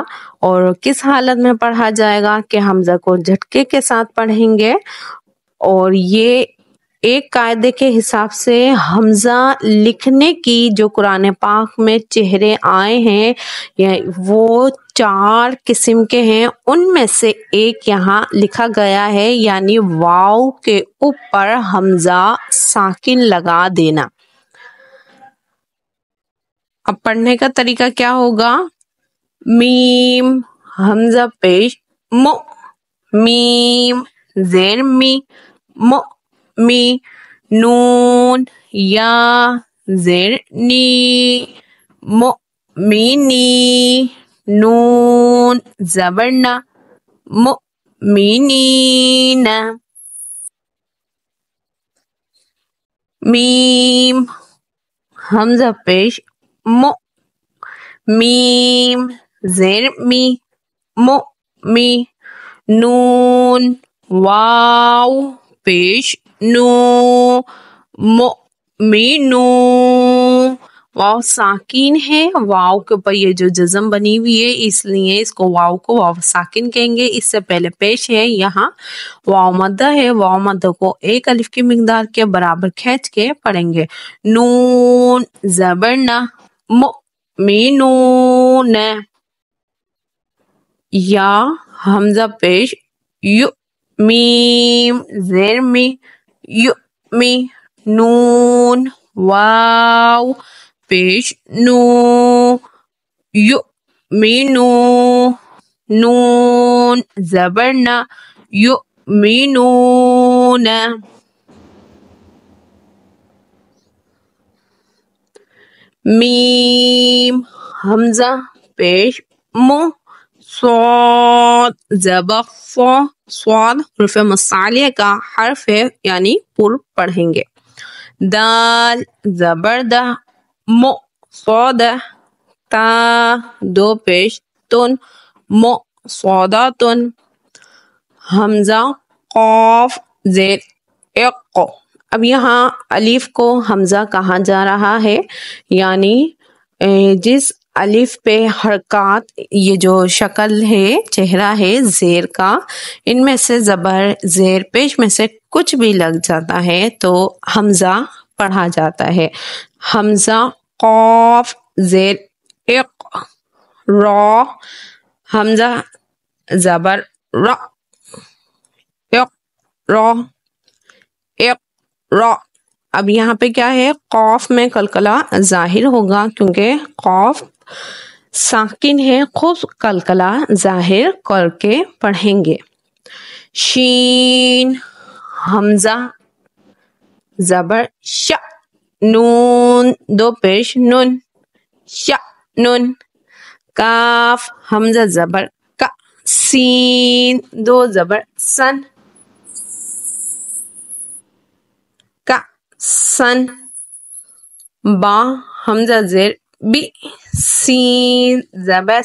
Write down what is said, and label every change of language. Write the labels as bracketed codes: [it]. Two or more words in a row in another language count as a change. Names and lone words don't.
[ur] اور کس حالت میں پڑھا جائے گا کہ حمزہ کو جھٹکے کے ساتھ پڑھیں گے، اور یہ ایک قاعدے کے حساب سے حمزہ لکھنے کی جو قرآن پاک میں چہرے آئے ہیں وہ 4 قسم کے ہیں، ان میں سے ایک یہاں لکھا گیا ہے، یعنی واو کے اوپر حمزہ ساکن لگا دینا۔ اب پڑھنے کا طریقہ کیا ہوگا؟ میم حمزہ پیش مو، میم زیر می، مو می، نون یا زیر نی، مو می نی، نون زبر نا، مو می نی نا، میم حمزہ پیش مو، میم زیر می، مو می، نون واو پیش نو، مو می نو، واو ساکن ہے، واو کے اوپر یہ جو جزم بنی ہوئی ہے اس لیے اس کو واو ساکن کہیں گے۔ اس سے پہلے پیش ہے یہاں واو مدہ ہے، واو مدہ کو 1 الف کی مقدار کے برابر کھینچ کے پڑھیں گے۔ نون زبر نا، مو می نون، یا حمزہ پیش یو، میم زیر می، یو می، نون واو پیش نو یؤمنو نون زبر نا یؤمنون میم حمزہ پیش مو صاد زبر فا صاد حرف مصعلیہ کا حرف ہے یعنی پر پڑھیں گے دال زبر دا مو صاد تا دو پیش تن مو صاداتن حمزہ قاف زیر اق اب یہاں الف کو حمزہ کہا جا رہا ہے یعنی جس الف پہ حرکات یہ جو شکل ہے چہرہ ہے زیر کا ان میں سے زبر زیر پیش میں سے کچھ بھی لگ جاتا ہے تو حمزہ پڑھا جاتا ہے حمزہ قاف زیر اق را حمزہ زبر را اق را اق را اب یہاں پہ کیا ہے قاف میں قلقلہ ظاہر ہوگا کیونکہ قاف ساکن ہے خوب قلقلہ ظاہر کر کے پڑھیں گے شین حمزہ زبر ش نون دو پیش نون ش نون کاف حمزہ زبر کا سین دو زبر سن کا سن با حمزہ زیر بی سین زبر